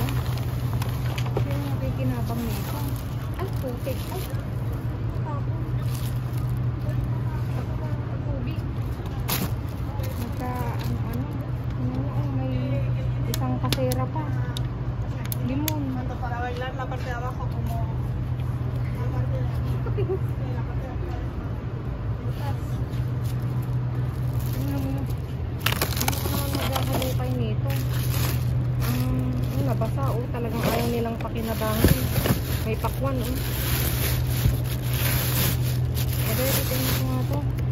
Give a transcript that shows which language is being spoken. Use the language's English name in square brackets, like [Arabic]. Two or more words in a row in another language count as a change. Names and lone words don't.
[Filipino] Kaya nakikinabang nito. Ay, putik. Ay, tapon. Tubig. Nagka ano-ano. May isang kasera pa. Limon. [Spanish] La parte de abajo como [Filipino] naghahalukay nito. Nabasa talagang ayaw nilang pakinabangin. May pakwan Pero tingnan ko nga to.